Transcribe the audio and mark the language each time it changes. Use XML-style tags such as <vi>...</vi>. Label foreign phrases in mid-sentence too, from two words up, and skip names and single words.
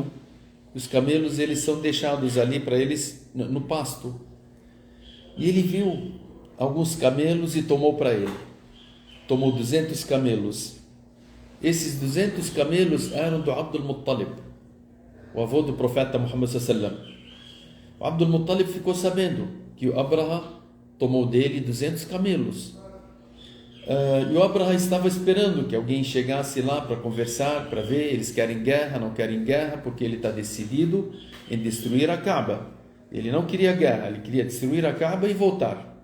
<pt>Os camelos, eles são deixados ali para eles no pasto. E ele viu alguns camelos e tomou para ele. Tomou 200 camelos. Esses 200 camelos eram do Abdul Muttalib, o avô do profeta Muhammad</pt> <ar>صلى الله عليه وسلم.</ar> <pt>O Abdul Muttalib ficou sabendo que o Abraha tomou dele 200 camelos. E o Abraha estava esperando que alguém chegasse lá para conversar, para ver, eles querem guerra, não querem guerra, porque ele está decidido em destruir a Kaaba. Ele não queria guerra, ele queria destruir a Kaaba e voltar.</pt>